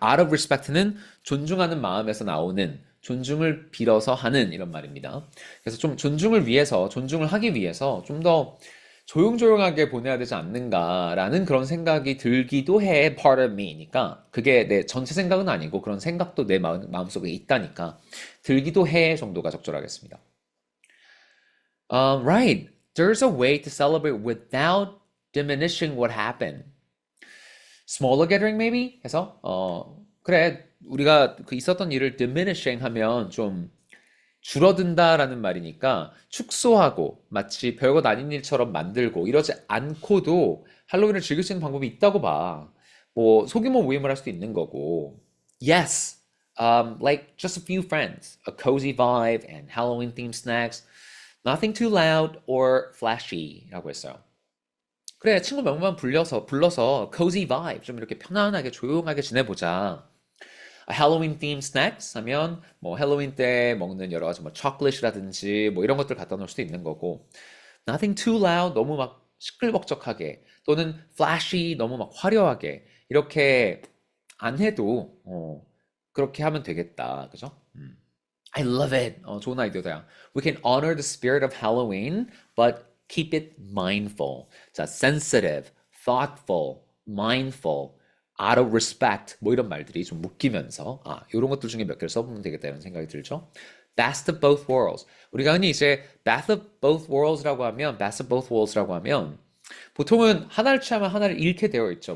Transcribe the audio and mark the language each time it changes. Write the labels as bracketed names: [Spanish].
[English] Out of respect [Korean] 는 존중하는 마음에서 나오는 존중을 빌어서 하는 이런 말입니다. 그래서 좀 존중을 하기 위해서 좀 더 조용조용하게 보내야 되지 않는가라는 그런 생각이 들기도 해. [English] part of me [Korean] 니까 그게 내 전체 생각은 아니고 그런 생각도 내 마음속에 있다니까 들기도 해 정도가 적절하겠습니다. [English] Right. There's a way to celebrate without diminishing what happened. Smaller gathering maybe? [Korean] 해서 그래 우리가 그 있었던 일을 diminishing 하면 좀 줄어든다라는 말이니까 축소하고 마치 별것 아닌 일처럼 만들고 이러지 않고도 할로윈을 즐길 수 있는 방법이 있다고 봐. 뭐 소규모 모임을 할 수도 있는 거고. [English] Yes, like just a few friends, a cozy vibe and Halloween themed snacks. Nothing too loud or flashy라고 했어요. [Korean] 그래 친구 명만 불러서 cozy vibe 좀 이렇게 편안하게 조용하게 지내보자. 할로윈 theme snacks 하면 뭐 할로윈 때 먹는 여러 가지 뭐 초콜릿이라든지 뭐 이런 것들 갖다 놓을 수도 있는 거고 [English] nothing too loud [Korean] 너무 막 시끌벅적하게 또는 flashy 너무 막 화려하게 이렇게 안 해도 그렇게 하면 되겠다 그죠? [English] I love it. [Korean] 좋은 아이디어다. [English] We can honor the spirit of Halloween but keep it mindful. [Korean] 자, [English] sensitive, thoughtful, mindful out of respect [Korean] 뭐 이런 말들이 좀 묶이면서 이런 것들 중에 몇 개를 써보면 되겠다 이런 생각이 들죠. [English] Best of both worlds. [Korean] 우리가 흔히 이제 [English] best of both worlds [Korean] 라고 하면 보통은 하나를 취하면 하나를 잃게 되어 있죠.